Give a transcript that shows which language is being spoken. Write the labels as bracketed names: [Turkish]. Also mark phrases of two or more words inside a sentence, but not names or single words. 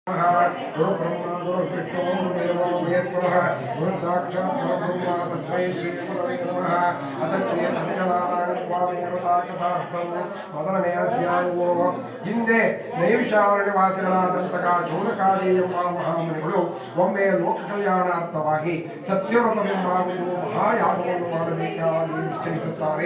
[Sanskrit] गुरु ब्रह्मा गुरु विष्णु गुरुदेवो महेश्वरः गुरु साक्षात् परब्रह्म तस्मै श्री गुरवे नमः अथ श्री [Kannada] ಸತ್ಯನಾರಾಯಣ ಸ್ವಾಮಿಯ ಕಥಾರ್ಥವು ಮೊದಲನೆಯ ಅಧ್ಯಾಯವು ಹಿಂದೆ ನೈವಿಷಾರಣ್ಯವಾಸಿಗಳಾದಂತಹ ಚೌನಕಾದಿ ಎಂಬ ಮಹಾಮುನಿಗಳು ಒಮ್ಮೆ ಲೋಕ ಕಲ್ಯಾಣಾರ್ಥವಾಗಿ ಸತ್ಯವ್ರತವೆಂಬ ಒಂದು ಮಹಾಯಾಗವನ್ನು ಮಾಡಬೇಕಾಗಿ ನಿಶ್ಚಯಿಸುತ್ತಾರೆ.